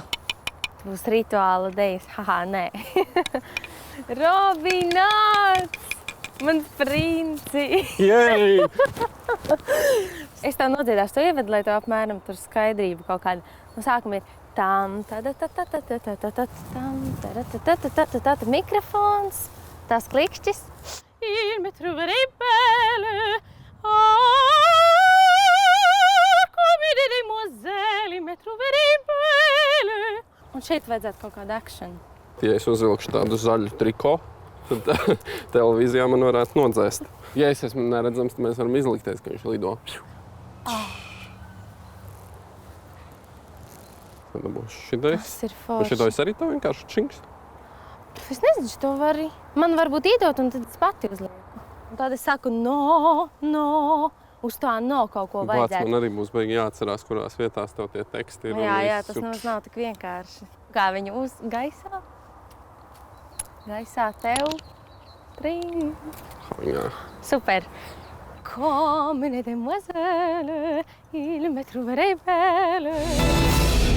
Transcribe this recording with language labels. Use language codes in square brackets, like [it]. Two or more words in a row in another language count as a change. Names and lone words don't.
[lv] Būs rituāla dejas. Haha, nē. Robināts! Mans princi! Jej! Es tev nodziedāšu to ievedu, lai tev apmēram tur skaidrība kaut kāda. No sākuma ir tam, mikrofons, tās klikšķis. [fr] Il me trouverai belle, comme des demoiselles, il me trouverai belle. [lv] Un šeit vajadzētu kaut kādu action. Ja es uzvilkšu tādu zaļu triko, tad televīzijā man varētu nodzēst. Ja es esmu neredzams, tad mēs varam izlikties, ka viņš lido. Tad būs šitais. Tas ir Un forši. šitais arī tev vienkārši činks. Es nezinu, to var arī. Man varbūt iedot, un tad es pati uzlieku. Un tad es saku, no. Uz tā no kaut ko Vārds vajadzētu. man arī būs beigi jāatcerās, kurās vietās tev tie teksti ir. Jā, tas nemaz nav tik vienkārši. Kā viņu uz gaisā? Gaisā tev. Tring. Jā. Super. [fr] Comme une demoiselle, il me trouverait belle.